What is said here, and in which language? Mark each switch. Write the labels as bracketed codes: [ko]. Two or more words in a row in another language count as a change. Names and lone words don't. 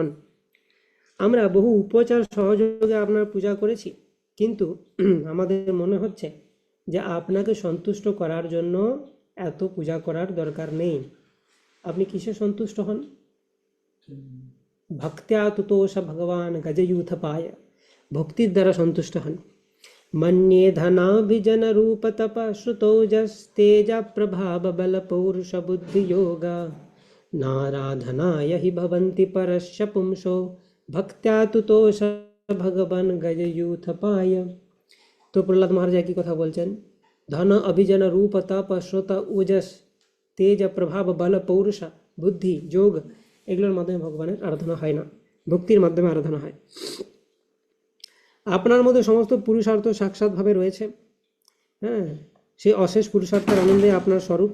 [bn] আমরা বহু উপচার সহযোগে আপনার পূজা করেছি, কিন্তু আমাদের মনে হচ্ছে যে আপনাকে সন্তুষ্ট করার জন্য এত পূজা করার দরকার নেই। আপনি কিসে সন্তুষ্ট হন? [sa] ভক্ত্যা তুতোষ ভগবান গজয়ূথ পায়, [bn] ভক্তির দ্বারা সন্তুষ্ট হন। [sa] मन्ये धनाभिजन रूप तप श्रुतोजस्तेज प्रभाव बल पौरुष बुद्धि योगा नाराधनाय हि भवन्ति परस्य पुंसो भक्त्या तुतोष भगवान गजयूथ पाय। [hi] तो प्रहलाद महाराज की [bn] কথা বলছেন, ধন অভিজন রূপ তপ শ্রুত ওজস, তেজ প্রভাব বল পৌরুষ বুদ্ধি যোগ এগুলোর মাধ্যমে ভগবানের আরাধনা হয় না, ভক্তির মাধ্যমে আরাধনা হয়। আপনার মধ্যে সমস্ত পুরুষার্থ সাক্ষাৎভাবে রয়েছে। হ্যাঁ, সেই অশেষ পুরুষার্থের আনন্দে আপনার স্বরূপ।